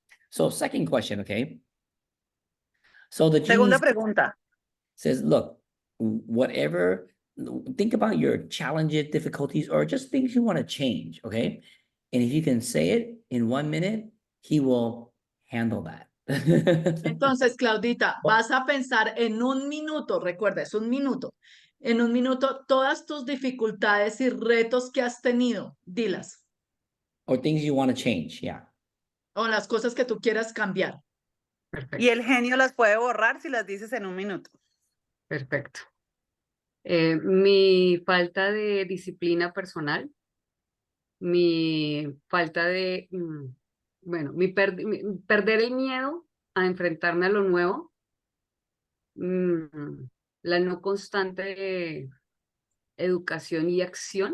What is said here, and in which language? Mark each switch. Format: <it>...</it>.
<en>So second question, okay? So the genie</en> <es>Segunda pregunta.</es> <en>says, look, whatever, think about your challenges, difficulties, or just things you want to change, okay? And if you can say it in 1 minute, he will handle that.</en> <es>Entonces, Claudita, vas a pensar en un minuto, recuerda, es un minuto. En un minuto, todas tus dificultades y retos que has tenido, dilas.</es> <en>Or things you want to change, yeah.</en> <es>O las cosas que tú quieras cambiar. Perfecto. Y el genio las puede borrar si las dices en un minuto. Perfecto. Mi falta de disciplina personal, mi falta de, bueno, perder el miedo a enfrentarme a lo nuevo, la no constante educación y acción.</es>